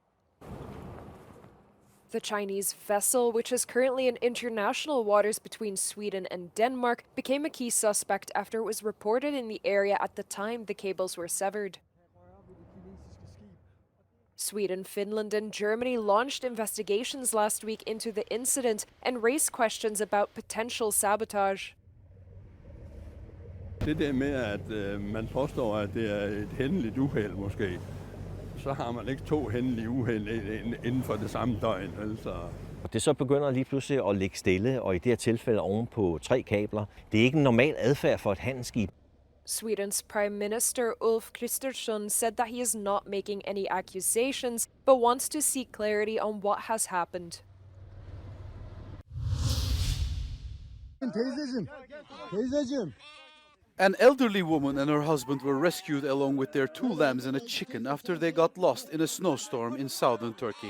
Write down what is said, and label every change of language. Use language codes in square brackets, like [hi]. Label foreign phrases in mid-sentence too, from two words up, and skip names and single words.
[en] The Chinese vessel, which is currently in international waters between Sweden and Denmark, became a key suspect after it was reported in the area at the time the cables were severed. Sweden, Finland, and Germany launched investigations last week into the incident and raised questions about potential sabotage. [da] Det der med, at man påstår, at det er et hændeligt uheld måske, så har man ikke to hændelige uheld inden for det samme døgn. Altså. Det så begynder lige pludselig at ligge stille, og i det her tilfælde oven på 3 kabler. Det er ikke en normal adfærd for et handelsskib. [en] Sweden's Prime Minister Ulf Kristersson said that he is not making any accusations, but wants to seek clarity on what has happened. An elderly woman and her husband were rescued along with their 2 lambs and a chicken after they got lost in a snowstorm in southern Turkey.